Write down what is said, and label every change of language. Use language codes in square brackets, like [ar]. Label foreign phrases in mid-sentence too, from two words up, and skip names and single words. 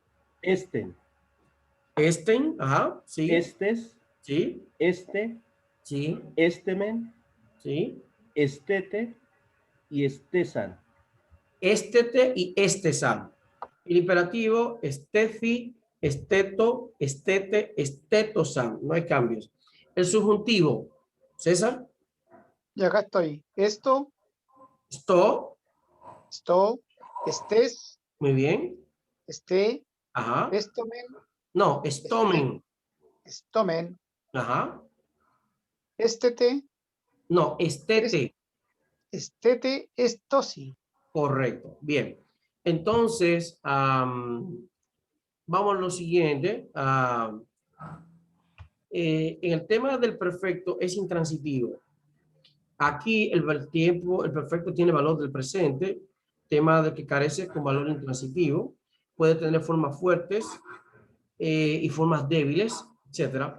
[es] esten, Esten, ajá, sí, estes, sí, este, sí, estemen, sí. [el] ἔστητε καὶ ἔστησαν. [es] Estete y estesan. El imperativo, [el] στῆθι, στήτω, στῆτε, στήτωσαν. [es] No hay cambios. El subjuntivo, César, Y acá estoy. Esto, sto, estés, muy bien. esté, Ajá. estomen, No, estomen. estomen, Ajá. estete, No, estete. [el] στῆτε, στῶσι. [es] Correcto. Bien. Entonces, vamos a lo siguiente. En el tema del perfecto es intransitivo. Aquí el perfecto tiene valor del presente, tema de que carece con valor intransitivo, puede tener formas fuertes y formas débiles, etcétera.